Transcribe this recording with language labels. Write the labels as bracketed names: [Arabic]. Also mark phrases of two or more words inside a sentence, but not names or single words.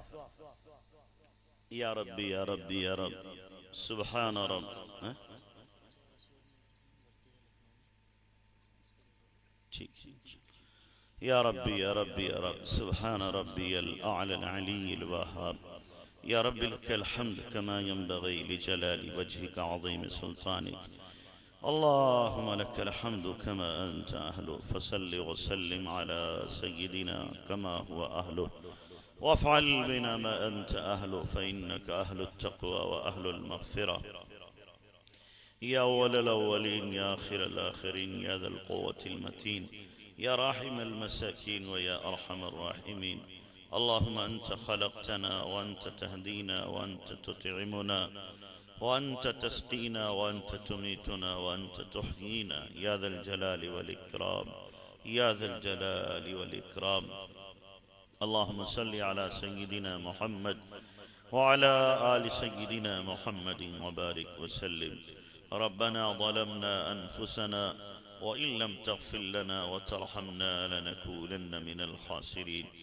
[Arabic] يا ربي يا ربي يا رب، سبحان رب. ठीक، يا ربي يا ربي يا رب، سبحان ربي الأعلى العلي الوهاب। يا ربي لك الحمد كما ينبغي لجلال وجهك عظيم سلطانك. اللهم لك الحمد كما أنت أهله فصل وسلم على سيدنا كما هو أهله وافعل بنا ما أنت أهله فإنك أهل التقوى وأهل المغفرة. يا أول الأولين يا آخر الآخرين يا ذا القوة المتين يا راحم المساكين ويا أرحم الراحمين. اللهم أنت خلقتنا وأنت تهدينا وأنت تطعمنا وأنت تسقينا وأنت تميتنا وأنت تحيينا يا ذا الجلال والإكرام يا ذا الجلال والإكرام. اللهم صل على سيدنا محمد وعلى آل سيدنا محمد وبارك وسلم. ربنا ظلمنا أنفسنا وإن لم تغفر لنا وترحمنا لنكونن من الخاسرين.